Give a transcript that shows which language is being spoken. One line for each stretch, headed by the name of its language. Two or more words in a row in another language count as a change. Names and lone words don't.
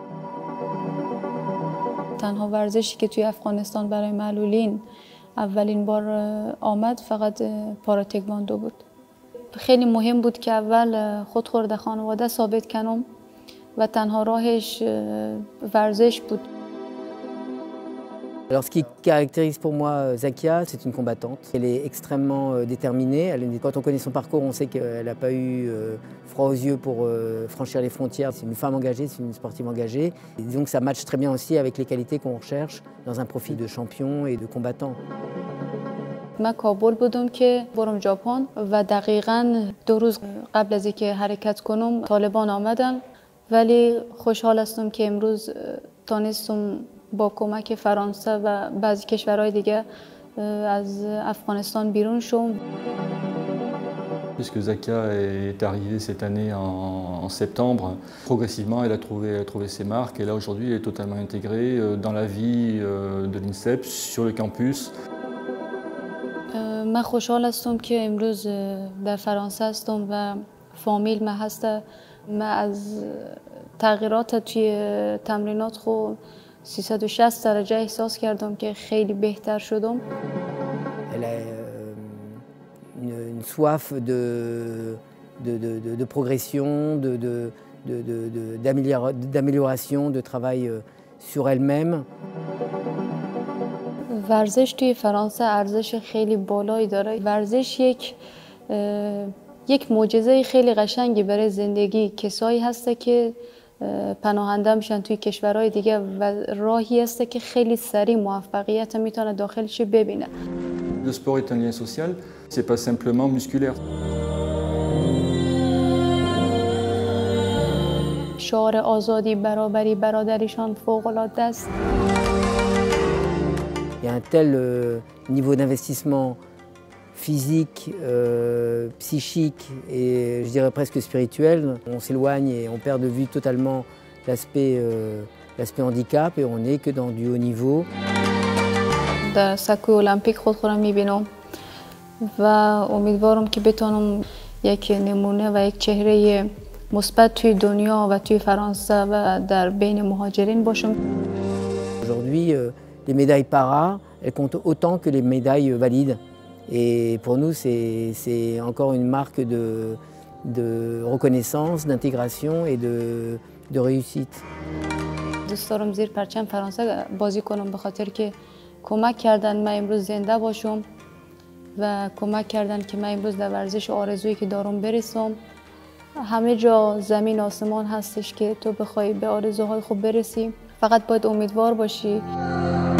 Persian: تنها ورزشی که توی افغانستان برای معلولین اولین بار آمد فقط پارا تکواندو بود. خیلی مهم بود که اول خودخورده خانواده ثابت کنم و تنها راهش ورزش بود.
French: Alors, ce qui caractérise pour moi Zakia, c'est une combattante. Elle est extrêmement déterminée. Quand on connaît son parcours, on sait qu'elle n'a pas eu froid aux yeux pour franchir les frontières. C'est une femme engagée, c'est une sportive engagée. Et disons que ça matche très bien aussi avec les qualités qu'on recherche dans un profil de champion et de combattant.
Persian: من کابل بودم که برم ژاپن و دقیقاً 2 روز قبل از اینکه حرکت کنم طالبان آمدن، ولی خوشحال هستم که امروز تانستم با کمک فرانسه و بعضی کشورهای دیگه از افغانستان بیرون شوم.
French: Puisque Zakia est arrivée cette année en septembre, progressivement elle a trouvé ses marques et là aujourd'hui elle est totalement intégrée dans la vie de l'INSEP sur le campus.
Persian: من خوشحال هستم که امروز در فرانسه هستم و فامیل من هسته. من از تغییرات توی تمرینات خود 360 درجه احساس کردم که خیلی بهتر شدم.
French: Elle a une soif de progression, d'amélioration, de travail sur elle-même.
Persian: ورزش توی فرانسه ارزش خیلی بالایی داره. ورزش یک معجزه خیلی قشنگی برای زندگی. کسایی هسته که پناهنده میشن توی کشورهای دیگه و راهی هسته که خیلی سریع موفقیت میتونه داخلش ببینه.
French: Le sport est un lien social, c'est pas simplement musculaire.
Persian: شعار آزادی، برابری، برادریشان فوق‌العاده است.
French: Il y a un tel niveau d'investissement physique, psychique et je dirais presque spirituel. On s'éloigne et on perd de vue totalement l'aspect handicap et on n'est que dans du haut niveau.
Persian: در سکوی المپیک خودم میبینم و امیدوارم که بتونم یک نمونه و یک چهره مثبت توی دنیا و توی فرانسه و در بین مهاجرین باشم.
French: Aujourd'hui, les médailles para, elles comptent autant que les médailles valides. Et pour nous, c'est encore une marque de reconnaissance, d'intégration et de réussite.
Persian: دوست دارم زیر پرچم فرانسه بازی کنم به خاطر که کمک کردن من امروز زنده باشم و کمک کردن که من امروز در ورزش آرزویی که دارم برسم. همه جا زمین آسمان هستش که تو بخوای به آرزوهای خوب برسی، فقط باید امیدوار باشی.